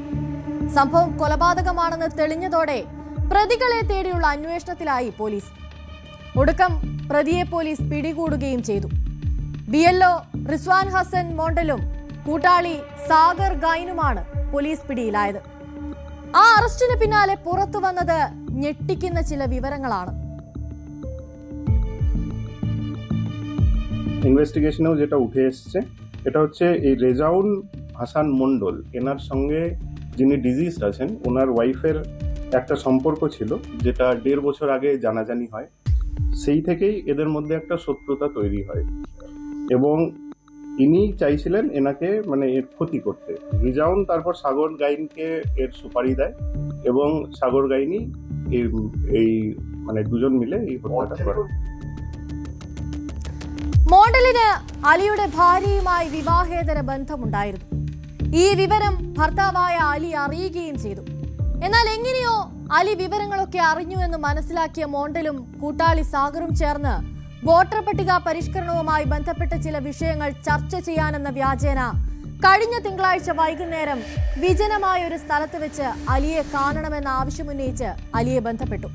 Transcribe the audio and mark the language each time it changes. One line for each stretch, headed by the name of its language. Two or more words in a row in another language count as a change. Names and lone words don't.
Malayalam: സംഭവം കൊലപാതകമാണെന്ന് തെളിഞ്ഞതോടെ പ്രതികളെ തേടിയുള്ള അന്വേഷണത്തിലായി പോലീസ്. ഒടുക്കം പ്രതിയെ പോലീസ് പിടികൂടുകയും ചെയ്തു. BLO റിസ്വാൻ ഹസൻ മോണ്ടലും കൂട്ടാളി സാഗർ ഗൈനുമാണ് പോലീസ് പിടിയിലായത്. ആ അറസ്റ്റിന് പിന്നാലെ പുറത്തു വന്നത് ഞെട്ടിക്കുന്ന ചില വിവരങ്ങളാണ്.
Bangla: ইনভেস্টিগেশনেও যেটা উঠে এসছে এটা হচ্ছে এই রেজাউল হাসান মন্ডল, এনার সঙ্গে যিনি ডিজিজড আছেন ওনার ওয়াইফের একটা সম্পর্ক ছিল, যেটা 1.5 বছর আগে জানাজানি হয়। সেই থেকেই এদের মধ্যে একটা শত্রুতা তৈরি হয় এবং ইনি চাইছিলেন এনাকে মানে এর ক্ষতি করতে। রেজাউল তারপর সাগর গাইনকে এর সুপারি দেয় এবং সাগর গাইনি এই মানে দুজন মিলে এই হত্যাটা করে।
Malayalam: മോണ്ടലിന് അലിയുടെ ഭാര്യയുമായി വിവാഹേതര ബന്ധമുണ്ടായിരുന്നു. ഈ വിവരം ഭർത്താവായ അലി അറിയുകയും ചെയ്തു. എന്നാൽ എങ്ങനെയോ അലി വിവരങ്ങളൊക്കെ അറിഞ്ഞു എന്ന് മനസ്സിലാക്കിയ മോണ്ടലും കൂട്ടാളി സാഗറും ചേർന്ന് വോട്ടർ പട്ടിക പരിഷ്കരണവുമായി ബന്ധപ്പെട്ട ചില വിഷയങ്ങൾ ചർച്ച ചെയ്യാനെന്ന വ്യാജേന കഴിഞ്ഞ തിങ്കളാഴ്ച വൈകുന്നേരം വിജനമായ ഒരു സ്ഥലത്ത് വെച്ച് അലിയെ കാണണമെന്ന ആവശ്യമുന്നയിച്ച് അലിയെ ബന്ധപ്പെട്ടു.